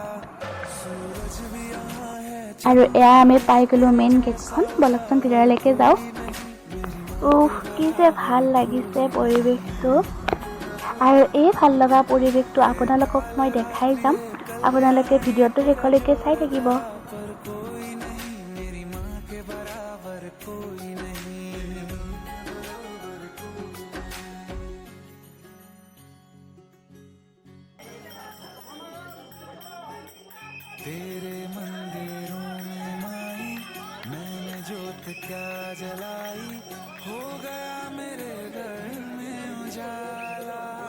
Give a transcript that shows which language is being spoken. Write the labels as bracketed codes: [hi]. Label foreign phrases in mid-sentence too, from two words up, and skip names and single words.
[as] আৰু এয়া আমি পাই গ'লোঁ মেইন গেটখন। বলকচোন ভিতৰলৈকে যাওঁ। কি যে ভাল লাগিছে পৰিৱেশটো, আৰু এই ভাল লগা পৰিৱেশটো আপোনালোকক মই দেখাই যাম। আপোনালোকে ভিডিঅ'টো শেষলৈকে চাই থাকিব। [hi] तेरे मंदिरों में माई मैंने जोत क्या जलाई, हो गया मेरे घर में उजाला।